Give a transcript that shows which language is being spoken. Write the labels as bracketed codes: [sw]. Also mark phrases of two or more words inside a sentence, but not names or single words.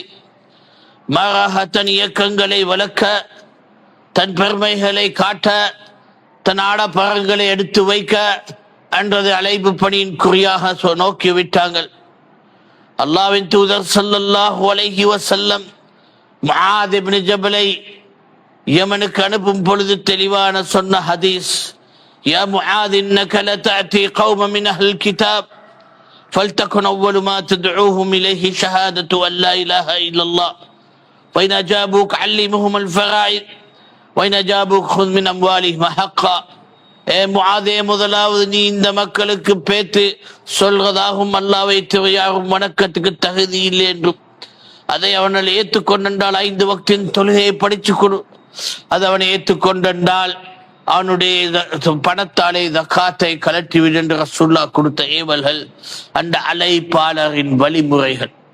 [ta] மாறாக தன் இயக்கங்களை வளர்க்க, தன் பெருமைகளை காட்ட, தன் ஆடப்பரங்களை எடுத்து வைக்க என்றது அழைப்பு பணியின் குறியாக நோக்கிவிட்டார்கள். அல்லாஹ்வின் தூதர் [ar] صلى الله عليه وسلم [ta] முஆத் இப்னு ஜபலை யமனுக்கு அனுப்பும் பொழுது தெளிவான சொன்ன ஹதீஸ், [ar] يا معاذ إنك لتأتي قوما من أهل الكتاب فلتكن أول ما تدعوهم إليه شهادة أن لا إله إلا الله وإن أجابوك علمهم الفرائض وإن أجابوك خذ من أموالهم حقا. [ta] முஆதே, முதலாவது நீ இந்த மக்களுக்கு பேத்து சொல்வதாகும் அல்லாஹ்வை தவிர யாரும் வணக்கத்துக்கு தகுதி இல்லை என்றும், அதை அவனால் ஏற்றுக்கொண்டால் 5 வக்தின் தொழுகையை படிச்சு கொடு, அது அவனை ஏற்றுக்கொண்டால் அவனுடைய பணத்தாலே ஜகாத்தை கலற்றிவிடு என்று ரசூலுல்லாஹ் கொடுத்த ஏவல்கள், அந்த அழைப்பாளரின் வழிமுறைகள்.